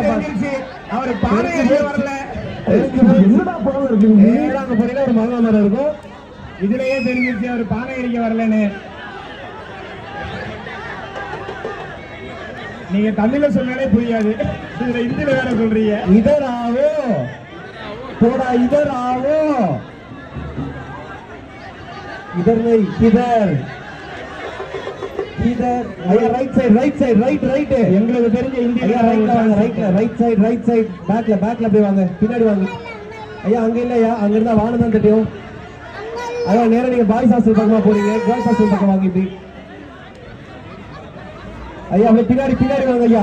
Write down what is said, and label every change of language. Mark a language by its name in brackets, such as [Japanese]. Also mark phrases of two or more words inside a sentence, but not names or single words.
[Tamil] தெரிஞ்சிருச்சு. அவர் பானையே வரல. என்னடா போல இருக்கு. நேராங்க போறீங்க ஒரு மங்கா மரம் இருக்கும். இதுலயே தெரிஞ்சிருச்சு அவர் பானை அடிக்க வரலன்னு. நீங்க தமிழ்ல சொன்னாலே புரியாது. இதுல இந்தியில வேற சொல்றீங்க. [Hindi] इधर आओ थोड़ा इधर आओ इधर नहीं इधर ஐயா [English] right side right [Tamil] எங்களுக்கு தெரிஞ்ச இந்தியில [English] right side [Tamil] பேக்ல போய் வாங்க. பின்னாடி வாங்க ஐயா. அங்க இல்லையா, அங்க இருந்தா வானம் தான் தெரியும். ஐயா நேரா நீங்க [English] boys hostel [Tamil] பக்கமா போறீங்க. [English] girls hostel [Tamil] பக்கம் வாங்க. இப்படி ஐயா அப்படியே பின்னாடி வாங்க ஐயா.